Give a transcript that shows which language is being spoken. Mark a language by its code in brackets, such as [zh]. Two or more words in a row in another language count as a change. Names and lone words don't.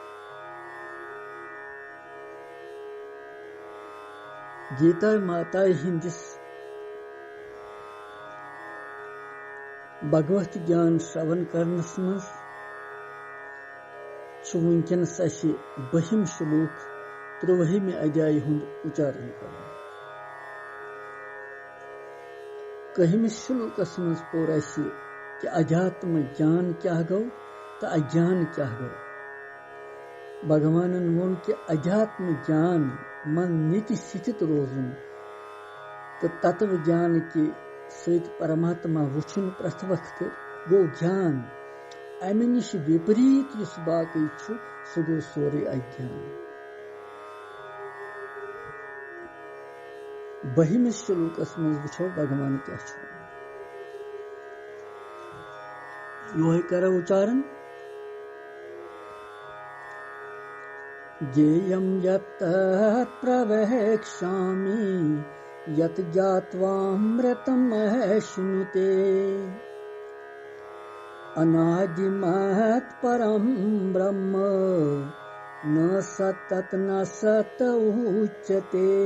[ks] गीता माता हिंदिस भगवत ज्ञान श्रवण करनस मज वुनकस बहिम श्लोक 13वें अध्याय हुंद उच्चारण कर। कहमिस श्लोकस मज पोर कि अध्यात्म ज्ञान क्या गो तो अज्ञान क्या गो। भगवान वोन कि अध्यात्म ज्ञान मन नीति स्थित रोजुन तो तत्व ज्ञान के सहित परमात्मा वुचुन प्रथ वक्त गो ज्ञान। अमे निश विपरीत इस बाकी सह गो सोरे अज्ञान। बहिमिस श्लोकस मज वुचो भगवान क्या यो कर उच्चारण। [sa] ज्ञेयं यत् प्रवक्ष्यामि यत् ज्ञात्वामृतमश्नुते अनादिमत् परं ब्रह्म न सत्तत् न सत् उच्यते।